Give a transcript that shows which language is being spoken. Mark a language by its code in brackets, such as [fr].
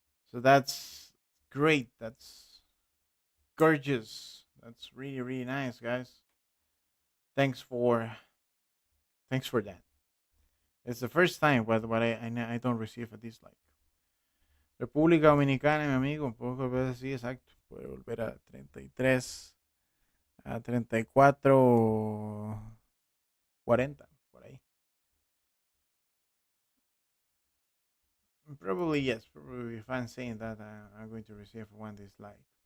[en] So that's great. That's gorgeous. That's really really nice, guys. Thanks for thanks for that. It's the first time what I don't receive a dislike. [es] República Dominicana, mi amigo, puedo volver así, exacto. Puede volver a 33, a 34 o 40, por ahí. [en] Probably yes. Probably if I'm saying that, I'm going to receive one dislike.